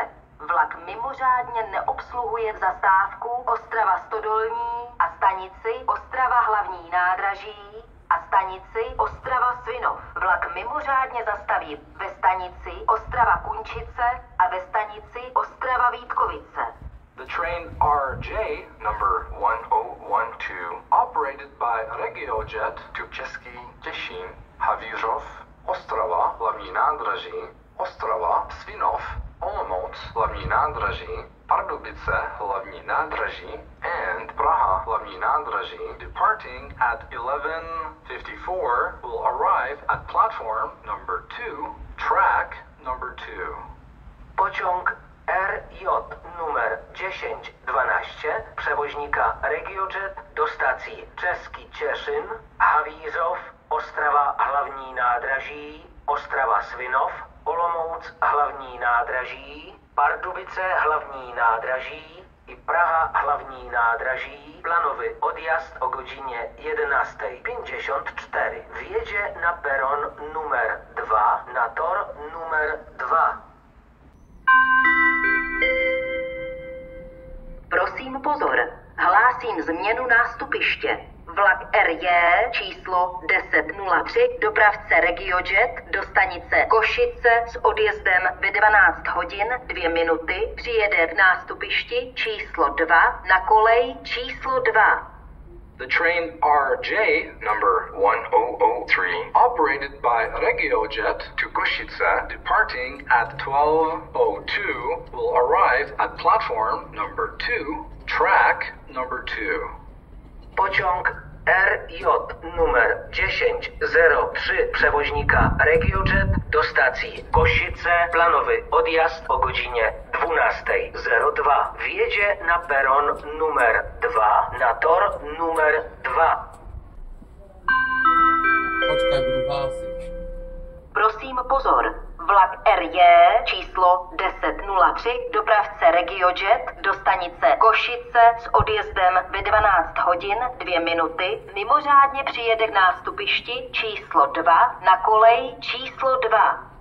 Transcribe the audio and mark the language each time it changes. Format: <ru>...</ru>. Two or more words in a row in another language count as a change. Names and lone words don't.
<cs>Vlak mimořádně neobsluhuje zastávku Ostrava Stodolní a stanici Ostrava hlavní nádraží a stanici Ostrava Svinov. Vlak mimořádně zastaví ve stanici Ostrava Kunčice a ve stanici Ostrava Vítkovice.</cs> <en>The train RJ number 1012 operated by RegioJet to Český Těšín, Havířov, Ostrava hlavní nádraží, Ostrava, Svinov, Olomouc hlavní nádraží, Pardubice hlavní nádraží and Praha hlavní nádraží departing at 11:54 will arrive at platform number 2, track number 2.</en> <pl>Pociąg RJ numer 1012 przewoźnika RegioJet do stacji Český Těšín, Havířov, Ostrava hlavní nádraží, Ostrava Svinov, Olomouc hlavní nádraží, Pardubice hlavní nádraží i Praha hlavní nádraží, plánový odjazd o godzinie 11:54. Wjedzie na peron numer 2 na tor numer 2.</pl> <cs>Prosím pozor, hlásím změnu nástupiště. Vlak RJ číslo 1003 dopravce RegioJet do stanice Košice s odjezdem ve 12 hodin 2 minuty přijede k nástupišti číslo 2 na kolej číslo 2.</cs> <en>The train RJ number 1003, operated by RegioJet to Košice, departing at 12:02, will arrive at platform number 2, track number 2.</en> <pl>Pociąg RJ numer 1003 przewoźnika RegioJet do stacji Košice, planowy odjazd o godzinie 12:02. Wjedzie na peron numer 2 na tor numer 2.</pl> <cs>Počkaj, budu hlásit. Prosím pozor, vlak RJ číslo 1003 dopravce RegioJet do stanice Košice s odjezdem ve 12 hodin 2 minuty mimořádně přijede k nástupišti číslo 2 na kolej číslo 2.</cs>